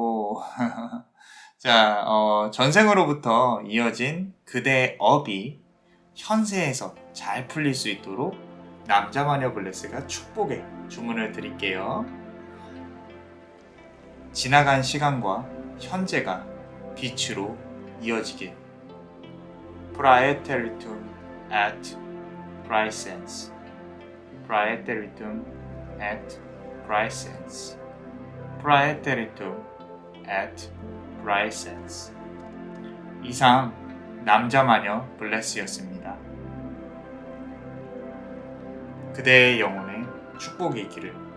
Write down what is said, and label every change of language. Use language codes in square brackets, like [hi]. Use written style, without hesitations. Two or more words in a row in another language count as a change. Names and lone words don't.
[ko] 자, 전생으로부터 이어진 그대의 업이 현세에서 잘 풀릴 수 있도록 남자마녀 블레스가 축복의 주문을 드릴게요. 지나간 시간과 현재가 빛으로 이어지길. [la] Praeteritum et praesens. Praeteritum et praesens. Praeteritum et praesens. [ko] 이상 남자마녀 블레스였습니다. 그대의 영혼에 축복이 있기를.